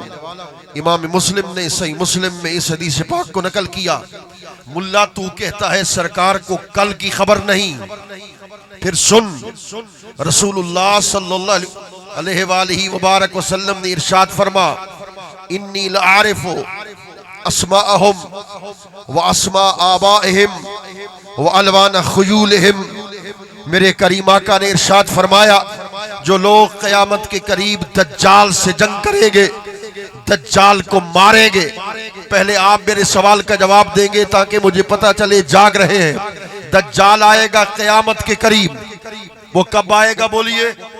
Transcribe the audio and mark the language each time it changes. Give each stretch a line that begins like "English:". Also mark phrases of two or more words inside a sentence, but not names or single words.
Urdu: امام مسلم نے صحیح مسلم میں اس حدیث پاک کو نقل کیا۔ ملا تو کہتا ہے سرکار کو کل کی خبر نہیں، پھر سن، رسول اللہ
Arabic: صلی اللہ علیہ وآلہ وبارک وسلم
Urdu: نے ارشاد فرما،
Arabic: انی لعارف اسماءہم و اسماء آبائہم و الوان خیولہم۔
Urdu: میرے کریم آقا نے ارشاد فرمایا، جو لوگ قیامت کے قریب دجال سے جنگ کریں گے، دجال کو ماریں گے، پہلے آپ میرے سوال کا جواب دیں گے تاکہ مجھے پتا چلے جاگ رہے ہیں۔ دجال آئے گا قیامت کے قریب، وہ کب آئے گا بولیے؟